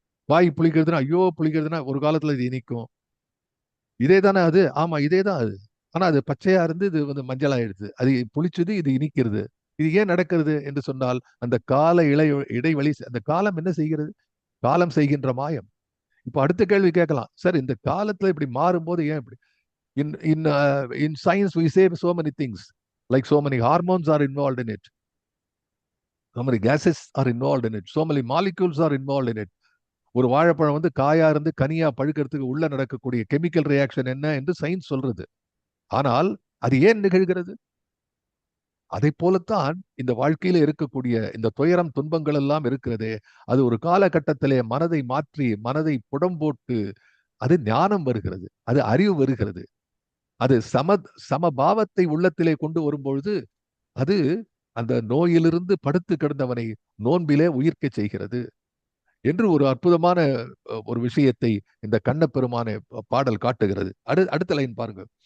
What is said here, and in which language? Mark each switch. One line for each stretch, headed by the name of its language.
Tamil: காய் புளிக்கிறதுனா ஐயோ புளிக்கிறதுனா ஒரு காலத்துல இது இனிக்கும். இதே தானே அது? ஆமா, இதே தான் அது. ஆனா அது பச்சையா இருந்து இது மஞ்சள் ஆயிடுது. அது புளிச்சது, இது இனிக்கிறது. இது ஏன் நடக்கிறது என்று சொன்னால், அந்த கால இடைவெளி, அந்த காலம் என்ன செய்கிறது? காலம் செய்கின்ற மாயம். இப்ப அடுத்த கேள்வி கேட்கலாம், சார் இந்த காலத்துல இப்படி மாறும்போது ஏன் இப்படி?
English: In science we say so many things, like so many hormones are involved in it, so many gases are involved in it, so many molecules are involved in it.
Tamil: ஒரு வாழைப்பழம் காயா இருந்து கனியா பழுக்கிறதுக்கு உள்ள நடக்கக்கூடிய கெமிக்கல் ரியாக்ஷன் என்ன என்று science சொல்றது. ஆனால் அது ஏன் நிகழ்கிறது? அதை போலத்தான் இந்த வாழ்க்கையில இருக்கக்கூடிய இந்த துயரம் துன்பங்கள் எல்லாம் இருக்கிறதே, அது ஒரு காலகட்டத்திலே மனதை மாற்றி, மனதை புடம்போட்டு, அது ஞானம் வருகிறது, அது அறிவு வருகிறது, அது சமபாவத்தை உள்ளத்திலே கொண்டு வரும்பொழுது அது அந்த நோயிலிருந்து படுத்து கிடந்தவனை நோன்பிலே உயிர்க்க செய்கிறது என்று ஒரு அற்புதமான ஒரு விஷயத்தை இந்த கண்ணப்பெருமான பாடல் காட்டுகிறது. அடுத்த லைன் பாருங்க.